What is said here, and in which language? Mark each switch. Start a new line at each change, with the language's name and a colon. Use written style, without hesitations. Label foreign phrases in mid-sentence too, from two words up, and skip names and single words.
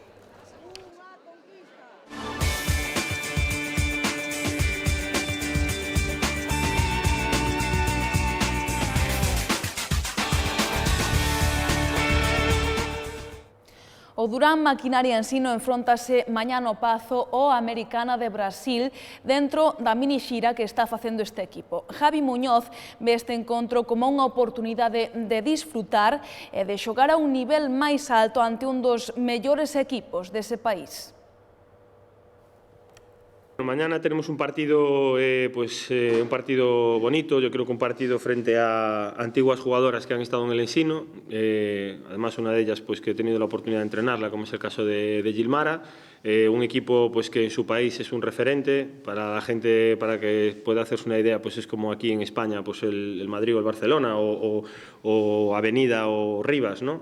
Galician: O Durán Maquinaria Ensino enfróntase mañá no Pazo ao Americana de Brasil dentro da minixira que está facendo este equipo. Javi Muñoz ve este encontro como unha oportunidade de disfrutar e de xogar a un nivel máis alto ante un dos mellores equipos dese país.
Spanish: Mañana tenemos un partido un partido bonito, yo creo que un partido frente a antiguas jugadoras que han estado en el Ensino, además una de ellas pues que he tenido la oportunidad de entrenarla, como es el caso de Gilmara, un equipo pues que en su país es un referente para la gente, para que pueda hacerse una idea, pues es como aquí en España pues el Madrid o el Barcelona o Avenida o Rivas, ¿no?